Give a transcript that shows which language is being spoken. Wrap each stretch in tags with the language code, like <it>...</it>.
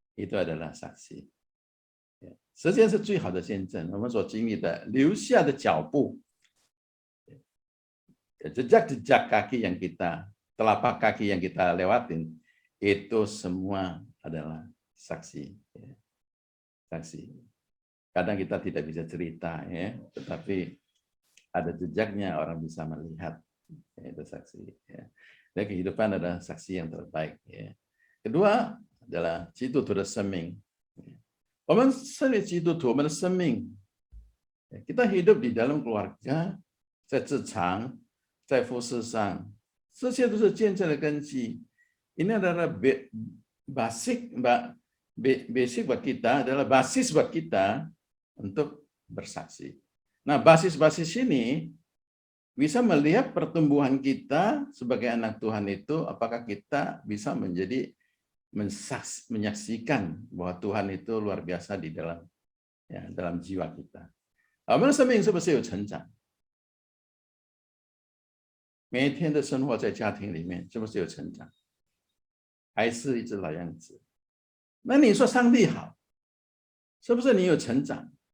<id>Itu adalah saksi.</id> <zh>实际上是最好的见证，我们所经历的留下的脚步，</zh> <id>jejak-jejak kaki yang kita, telapak kaki yang kita lewatin, itu semua adalah saksi. Saksi. Kadang kita tidak bisa cerita, ya, tetapi ada jejaknya, orang bisa melihat, ya, itu saksi. Ya. Dan kehidupan adalah saksi yang terbaik. Ya. Kedua adalah</id> <zh>基督徒的生命。我们身为基督徒，我们的生命，</zh> <id>kita hidup di dalam keluarga,</id> <zh>在职场， 在服事上， 这些都是见证的根基。</zh> <id>Ini adalah basic buat kita, adalah basis buat kita untuk bersaksi. Nah, basis-basis ini bisa melihat pertumbuhan kita sebagai anak Tuhan itu, apakah kita bisa menjadi menyaksikan bahwa Tuhan itu luar biasa di dalam, ya, dalam jiwa kita.</id> <zh>我们的生命是不是有成长？每一天的生活在家庭里面是不是有成长？还是一直老样子？那你说上帝好， 是不是你有成长？</zh>